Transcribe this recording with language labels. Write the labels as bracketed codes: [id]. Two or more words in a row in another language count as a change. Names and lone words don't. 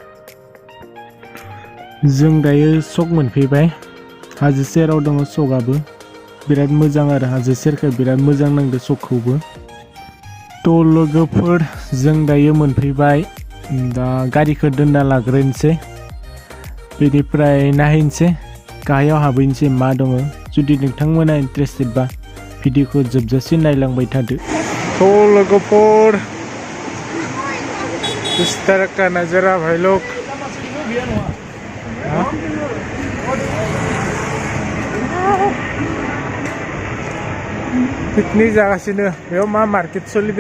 [brx] जों दायो सक मोनफैबाय हाजो सेराव दङ सकाबो बिराद मोजां आरो हाजो सेरखाय बिराद मोजां नांदो सकखौबो तो लोगोफोर जों दायो मोनफैबाय दा गारिखौ दोनना लाग्रोनोसै बेनिफ्राय नायहैनोसै गाहायाव हाबहैनोसै मा दङ जुदि नोंथांमोना इन्ट्रेस्टेड बा भिडिअखौ जोबजासिम नायलांबाय थादो तो लोगोफोर [hi] इस तरह का नज़ारा भाई लोग पिकनिक [brx] जागासिनो बेयाव मा मार्केट सोलिदों